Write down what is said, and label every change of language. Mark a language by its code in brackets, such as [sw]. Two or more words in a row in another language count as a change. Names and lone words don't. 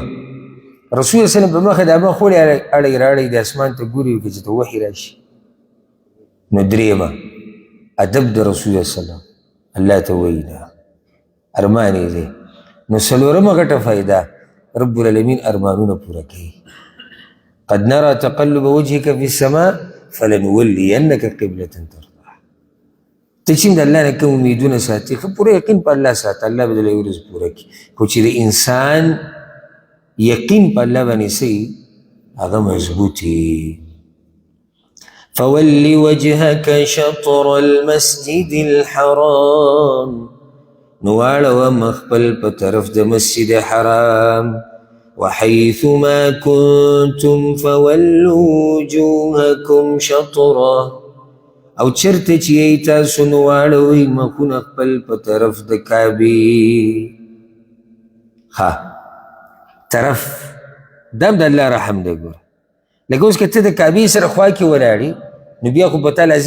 [ps] رسول [ar] صلی الله علیه وسلم [ps] په مخه د هغه خوړې اړی راړی د اسمان ته ګوري که چې ته وحي راشي نو دریمه ادب د رسول [ar] صلی الله علیه وسلم [ps] الله ته وایي دا ارمان یې دی نو څلورمه غټه فایده [ar] رب العالمین [ps] ارمانونه پوره کوي [ar] قد نرى تقلب وجهك في السماء فلنولينك قبلة ترضاها [ps] ته چې د الله نه کوم امیدونه ساتي ښه پوره یقین په الله ساته الله به دله یو ورځ پوره کړي خو چې د انسان یقین په الله باندې څه هغه مضبوط [ar] فول وجهك شطر المسجد الحرام [ps] نو واړوه مخ خپل په طرف د مسجد حرام [ar] وحيث ما كنتم فولوا وجوهكم شطره [ps] او چرته چې یې تاسو نو واړوئ مخونه خپل په طرف د کعبې ها طرف دم د الله رحم دی ګوره لکه اوس که ته د کعبې سره خوا کې ولاړې نو بیا خو په تا لازم